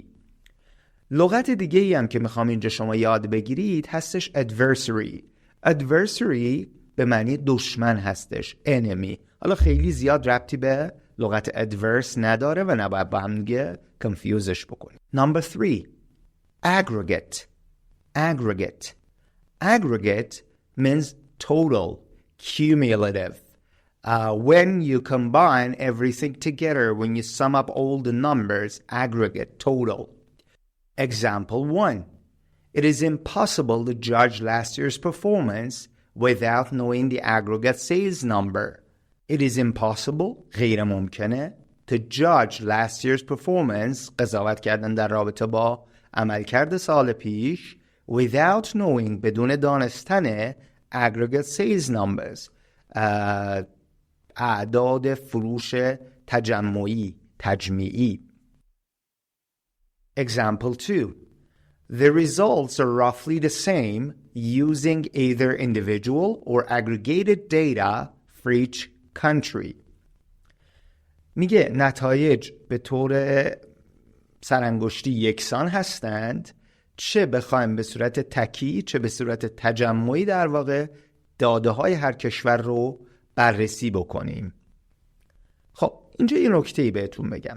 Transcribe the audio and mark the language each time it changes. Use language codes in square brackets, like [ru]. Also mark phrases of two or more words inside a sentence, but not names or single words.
[fa] لغت دیگه ای هم که میخوام اینجا شما یاد بگیرید هستش adversary به معنی دشمن هستش، enemy. حالا خیلی زیاد ربطی به لغت adverse نداره و نباید با هم دیگه کنفیوزش بکنید. [en] Number 3 aggregate means total, cumulative. When you combine everything together, when you sum up all the numbers, aggregate, total. Example 1. It is impossible to judge last year's performance without knowing the aggregate sales number. It is impossible, [fa] غیر ممکنه, [en] to judge last year's performance, [fa] قضاوت کردن در رابطه با عملکرد سال پیش, [en] without knowing, [fa] بدون دانستن [en] aggregate sales numbers, [fa] اعداد فروش تجمعی. [en] Example 2. The results are roughly the same using either individual or aggregated data for each country. [fa] میگه نتایج به طور سرانگشتی یکسان هستند، چه بخوایم به صورت تکی چه به صورت تجمعی در واقع داده های هر کشور رو بررسی بکنیم. خب اینجا یه نکته‌ای بهتون بگم.